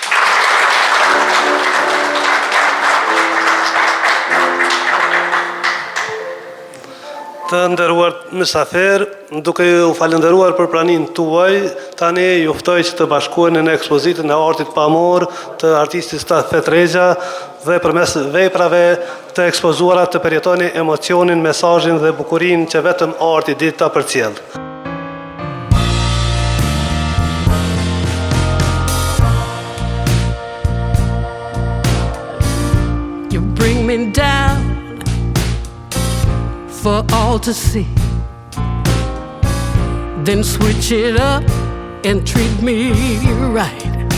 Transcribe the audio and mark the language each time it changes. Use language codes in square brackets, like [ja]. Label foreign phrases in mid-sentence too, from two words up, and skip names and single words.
[sq] Të nderuar mysafir, duke ju falenderuar për praninë tuaj, tani ju ftoj që të bashkoheni në ekspozitën e artit pamor të artistit Safet Regja dhe përmes veprave të ekspozuara të përjetoni emocionin, mesazhin dhe bukurinë që vetëm arti di ta përcjell. [en] You bring me down for all to see, then switch it up and treat me right.